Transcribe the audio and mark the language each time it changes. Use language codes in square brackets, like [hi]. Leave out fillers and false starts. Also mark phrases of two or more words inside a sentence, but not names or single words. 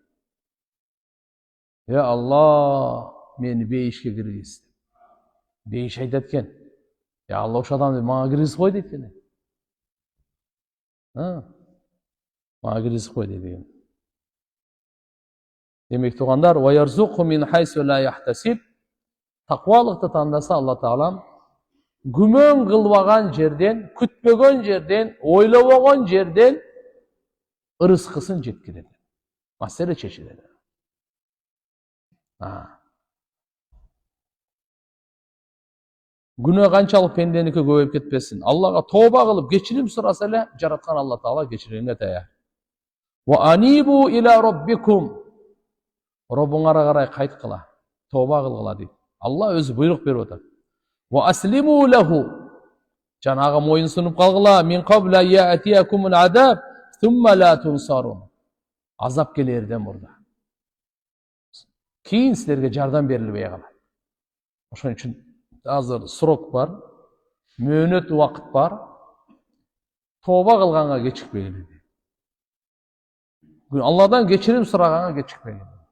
[ky] Я Алла, мени бейишке киргиз. Бейиш айтат экен. Я Алла, ошо адамды мага киргизип кой дейт экен. Мага киргизип кой дейт экен. Демек туугандар, [ar] ويرزق من حيث لا يحتسب. [ky] Таквалыкты тандаса Алла Таалам күмөн кылбаган жерден, күтпөгөн жерден, ойлобогон жерден ырыскысын жеткирет. Маселе чечилет. Күнөө канчалык пенденики көбөйүп кетпесин. Аллага тооба кылып кечирим сураса эле, жараткан Алла Таала кечиримге даяр. [ar] وأنيبوا إلى ربكم. [ky] Робуңарга карай кайткыла, тооба кылгыла дейт. Алла өзү буйрук берип атат. [ar] وأسلموا له. [ky] Жанага моюн сунуп калгыла, [ar] من قبل يأتيكم العذاب ثم لا تنصرون. [ky] Азап келерден мурда. Кейін силерге жардам берилбей калат. Ошон үчүн азыр срок бар, мөөнөт убакыт бар. Тооба кылганга кечикпегиле. Алладан кечирим сураганга кечикпегиле.